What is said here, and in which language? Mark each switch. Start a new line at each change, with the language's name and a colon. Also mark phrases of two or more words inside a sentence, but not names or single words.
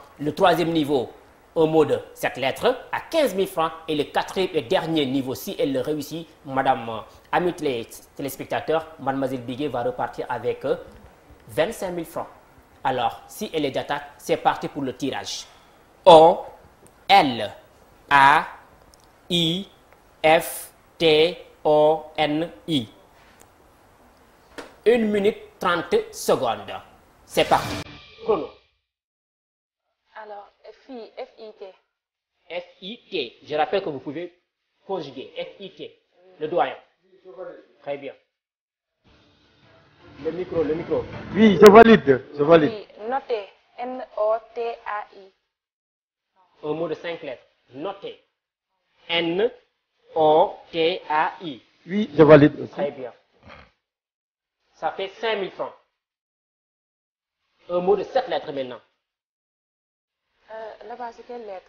French: Le troisième niveau, un mot de 7 lettres à 15 000 francs. Et le 4e et dernier niveau, si elle le réussit, madame, amis téléspectateurs, mademoiselle Bigué va repartir avec 25 000 francs. Alors, si elle est d'attaque, c'est parti pour le tirage. O, L, A, I, F, T, O, N, I. 1 minute 30 secondes. C'est parti. Chrono. Alors, F-I-T. F-I-T. Je rappelle que vous pouvez conjuguer. F-I-T. Le doyen. Très bien. Le micro, le micro. Oui, je valide, je valide. Oui, notez. N-O-T-A-I. Un mot de 5 lettres. Notez. N-O-T-A-I. Oui, je valide aussi. Très bien. Ça fait 5 000 francs. Un mot de 7 lettres maintenant. Là-bas, c'est quelle lettre?